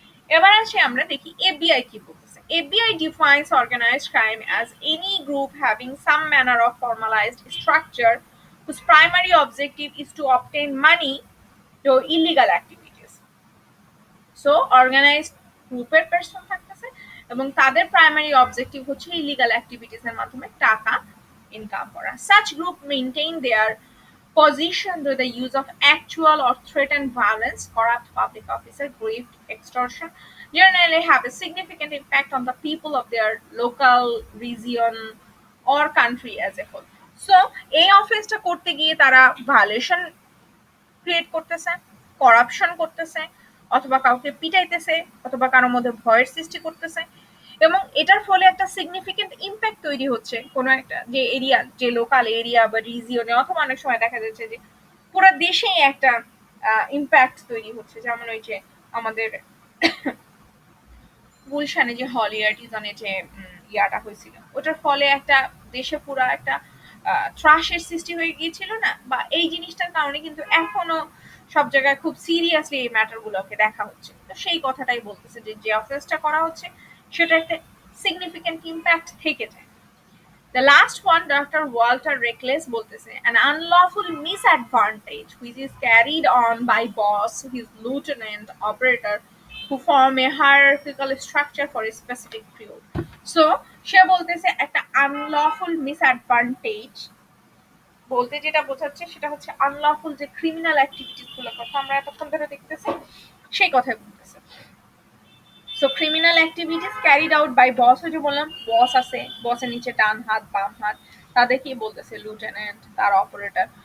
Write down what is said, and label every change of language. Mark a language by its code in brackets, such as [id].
[bn] এবার আসি আমরা দেখি এফবিআই কি বলতেছে। [en] FBI defines organized crime as any group having some manner of formalized structure whose primary objective is to obtain money through illegal activities। [bn] So organised গ্রুপের person থাকতেছে এবং তাদের প্রাইমারি অবজেক্টিভ হচ্ছে ইলিগাল অ্যাক্টিভিটিস এর মাধ্যমে টাকা ইনকাম করা। [en] Such group maintain their position through the use of actual or threatened violence, corrupt public officer, grift, extortion, generally have a significant impact on the people of their local region or country as a whole। [bn] So এই অফেন্সটা করতে গিয়ে তারা violation create করতেছে, corruption করতেছে, অথবা কাউকে পিটাইতেছে, অথবা কারোর মধ্যে ভয়ের সৃষ্টি করতেছে, এবং এটার ফলে একটা সিগনিফিকেন্ট ইম্প্যাক্ট তৈরি হচ্ছে কোনো একটা যে এরিয়া, যে লোকাল এরিয়া বা রিজিয়নে, অথবা অনেক সময় দেখা যাচ্ছে যে পুরো দেশেই একটা ইম্প্যাক্ট তৈরি হচ্ছে। যেমন ওই যে আমাদের গুলশানে যে হলি আর্টিজানে যে ইয়াটা হয়েছিল, ওটার ফলে একটা দেশে পুরো একটা ত্রাসের সৃষ্টি হয়ে গিয়েছিল না, বা এই জিনিসটার কারণে কিন্তু এখনো সব জায়গায় খুব সিরিয়াসলি এই ম্যাটার গুলোকে দেখা হচ্ছে। তো সেই কথাটাই বলতেছে যে যে অফেন্সটা করা হচ্ছে সেটা একটা সিগনিফিকেন্ট ইম্প্যাক্ট থেকে যায়। [en] The last one, Dr. Walter Reckless [bn] বলতেছে, [en] an unlawful misadvantage which is carried on by boss, his lieutenant, operator, who form a hierarchical structure for a specific period। [bn] So সে বলতেছে একটা আনলফুল মিসঅ্যাডভান্টেজ বলতে যেটা বোঝাচ্ছে সেটা হচ্ছে আনলফুল যে ক্রিমিনাল অ্যাক্টিভিটিস গুলোর কথা আমরা এতক্ষণ ধরে দেখতেছি, সেই কথাই বলতেছে। So criminal activities carried out by বস, ওই যে বললাম বস আছে, বসের নিচে ডান হাত বাম হাত, তাদেরকেই বলতেছে লিউটেন্যান্ট, তার অপারেটর।